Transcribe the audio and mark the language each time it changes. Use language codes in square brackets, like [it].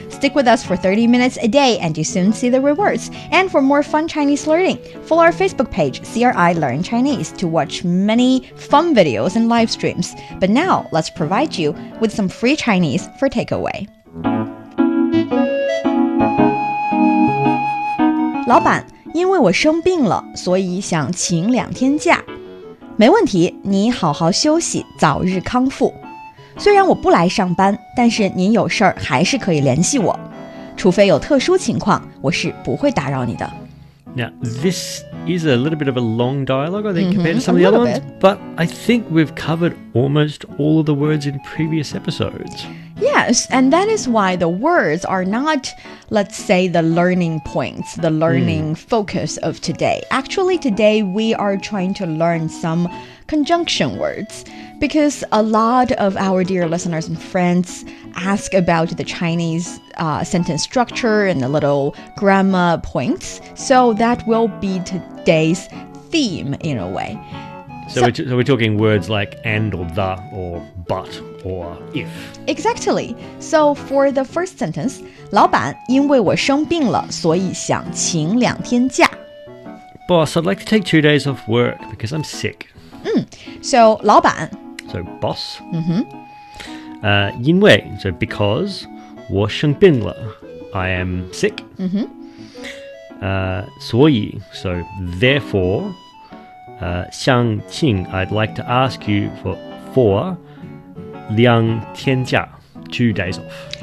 [en] Stick with us for 30 minutes a day and you soon see the rewards. And for more fun Chinese learning, follow our Facebook page, CRI Learn Chinese, to watch many fun videos and live streams. But now, let's provide you with some free Chinese for takeaway. [zh] 老板，因为我生病了，所以想请2天假。没问题，你好好休息，早日康复。虽然我不来上班，但是您有事儿还是可以联系我，除非有特殊情况，我是不会打扰你的。 [en] Now, this is a little bit of a long dialogue, I think, compared to some of the other ones, but I think we've covered almost all of the words in previous episodes. Yes, and that is why the words are not, let's say, the learning points, the learning focus of today. Actually, today we are trying to learn some conjunction words, because a lot of our dear listeners and friends ask about the Chinese sentence structure and the little grammar points. So that will be today's theme in a way. So we're talking words like and or the or but or if. Exactly. So for the first sentence, [zh] 老板，因为我生病了，所以想请2天假。 [en] Boss, I'd like to take 2 days off work because I'm sick. So 老板 So boss. 因为 so because [zh] 我生病了 [en] I am sick. 所以 so therefore 想请 I'd like to ask you for 2天假 2 days off.